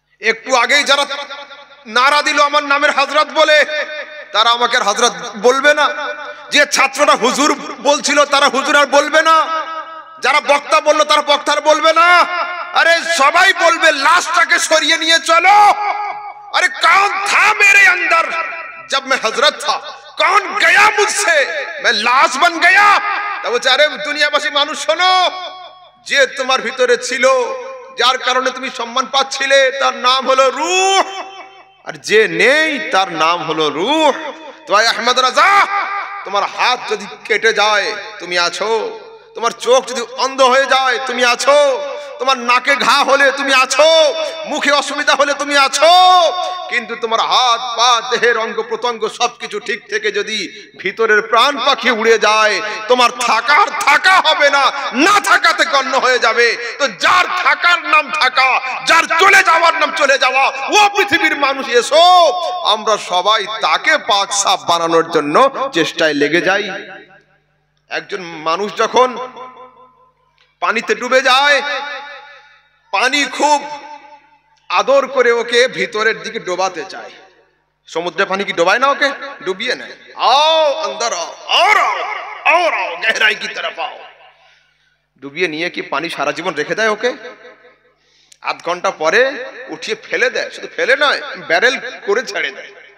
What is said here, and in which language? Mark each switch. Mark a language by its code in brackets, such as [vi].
[bn] একটু আগেই যারা নারা দিল আমার নামের হযরত বলে, তারা আমাকে আর হযরত বলবে না। যে ছাত্ররা হুজুর বলছিল তারা হুজুর আর বলবে না, যারা বক্তা বললো তারা বক্তা আর বলবে না। আরে সবাই বলবে লাশটাকে সরিয়ে নিয়ে চলো। [hi] अरे कौन था मेरे अंदर जब मैं हजरत था, कौन गया मुझसे, मैं लाश बन गया। [bn] তবে আরে দুনিয়াবাসী মানুষ শোনো, যে তোমার ভিতরে ছিল যার কারণে তুমি সম্মান পাচ্ছিলে তার নাম হলো রূহ, আর যে নেই তার নাম হলো রূহ। তো আহমদ রাজা, তোমার হাত যদি কেটে যায় তুমি আছো, তোমার চোখ যদি অন্ধ হয়ে যায় তুমি আছো, তোমার নাকে ঘা হলে তুমি আছো, মুখে অসুবিধা হলে তুমি আছো, কিন্তু তোমার হাত পা দেহের অঙ্গ প্রত্যঙ্গ সবকিছু ঠিক থেকে যদি ভিতরের প্রাণ পাখি উড়ে যায়, তোমার থাকা হবে না, না থাকাতে গণ্য হয়ে যাবে। তো যার থাকার নাম থাকা, যার চলে যাওয়ার নাম চলে যাওয়া, ও পৃথিবীর মানুষ এসো, আমরা সবাই তাকে পাক সাফ বানানোর জন্য চেষ্টায় লেগে যাই। একজন মানুষ যখন পানিতে ডুবে যায়, পানি খুব আদর করে ওকে ভিতরের দিকে ডোবাতে চায়। সমুদ্রের পানি কি ডোবায় না ওকে? ডুবিয়ে নেয়, [hi] आओ अंदर आओ और आओ गहराई की तरफ आओ। [bn] ডুবিয়ে নিয়ে কি পানি সারা জীবন রেখে দেয় ওকে? আধ ঘন্টা পরে উঠিয়ে ফেলে দেয়, শুধু ফেলে নয়, ব্যারেল করে ছেড়ে দেয়।